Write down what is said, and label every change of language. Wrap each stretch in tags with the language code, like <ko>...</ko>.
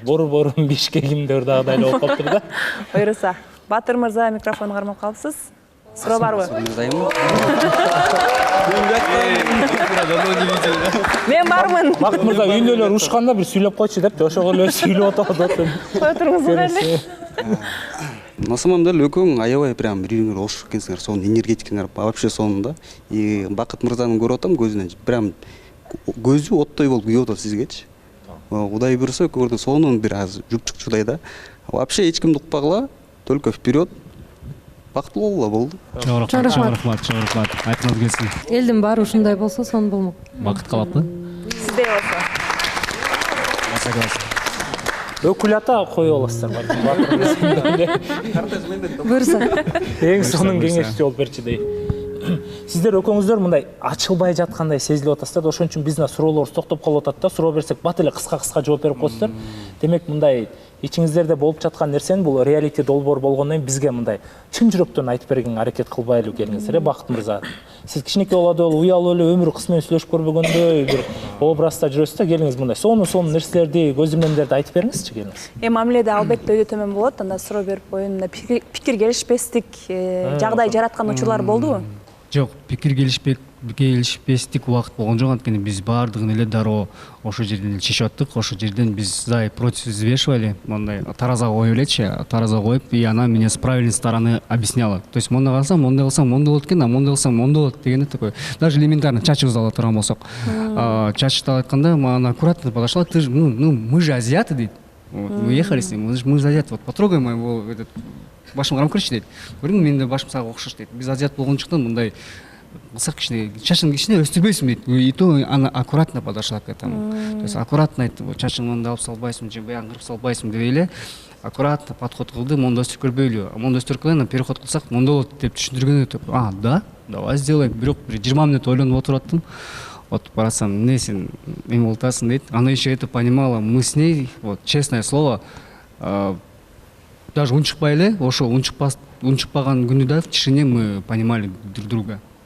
<ky>Бору Бишкегим да ырдагыдай эле болуп калыптыр да. Буюрса, Батыр мырза микрофонду кармап калыпсыз. Суроо барбы? Мен бармын. Бакыт мырза үйүндө эле урушканда бир сүйлөп койчу депчи, ошого эле сүйлөп атат. Кое туруңуз эле.</ky> <ru>На самом деле</ru> <ky>экөөң аябай прям бири-бириңер окшош экенсиңер, сонун энергетикиңер вообще сонун да. И Бакыт мырзаны көрүп атам көзүнөн, прям көзү оттой болуп күйүп атат сизгечи. Кудай буйруса көрдүм сонун бир аз жупчукчудай да. Вообще эч кимди укпагыла,</ky> <ru>только вперед.</ru> <ky>Бактылуу болгула болду. Чоң рахмат. Айтыңыз келсин. Элдин баары ушундай болсо сонун болмок. Бакыт калаппы? Сиздей болсо. Өкүл ата кое аласыздар. Буюрса. Эң сонун кеңешчи болуп берчи дей. Сиздер экөөңүздөр мындай ачылбай жаткандай сезилип атасыздар. Ошон үчүн биздин суроолорубуз токтоп калып атат да. Суроо берсек бат эле кыска жооп берип коесуздар. Демек мындай ичиңиздерде болуп жаткан нерсени бул реалити долбоор болгондон кийин бизге мындай чын жүрөктөн айтып бергенге аракет кылбайлы келиңиздер, Бакыт мырза. Сиз кичинекей балада уялып эле өмүр кыз менен сүйлөшүп көрбөгөндөй бир образда жүрөсүз да, келиңиз мындай сонун нерселерди, көзөмөлдөрдү айтып бериңизчи, келиңиз. Мамиледе албетте өйдө төмөн болот. Анда суроо берип оюнда пикир келишпестик жагдай жараткан учурлар болдубу? Жок, пикир келишпестик убакыт болгон жок, анткени биз баардыгын эле дароо ошол жерден чечип аттык. Ошол жерден биз</ky> <ru>за и против взвешивали,</ru> <ky>мындай таразага коюп элечи, таразага коюп,</ky> <ru>и она меня с правильной стороны объясняла.</ru> <ky>То есть мондай кылсам, мондай болот экен, а мондай кылсам мондай болот дегенде</ky> <ru>такой. Даже элементарно</ru> <ky>чачыбызды ала турган болсок, чачты айтканда мага</ky> <ru>аккуратно подошла, ты же, мы же азиаты,</ru> <ky>дейт.</ky> <ru>Мы ехали с ним, мы же азиаты, вот потрогай моего этот</ru> <ky>башым карап көрчү дейт. Көрдүңбү, менин да башым сага окшош дейт. Биз азиат болгончуктан мындай кылсак кичине чачыңды кичине өстүрбөйсүң дейт.</ky> <ru>И то она аккуратно подошла к этому.</ru> <ky>То есть аккуратно айтты, чачыңды мындай алып салбайсың, же баягы кырып салбайсың деп эле аккуратно подход кылды. Монда өстүрбөйлү. Монда өстүргөндөн переход кылсак монда болот деп түшүндүргөндө, да,</ky> <ru>давай сделаем.</ru> <ky>Бирок 20 мүнөт ойлонуп отуруп аттым. Вот барасам, эмне сен эме болуп атасың дейт.</ky> <ru>Она еще это понимала. Мы с ней, вот честное слово, даже</ru> <ky>унчукпай эле, ошо унчукпаган күнү да</ky> <ru>в тишине мы понимали друг друга.</ru>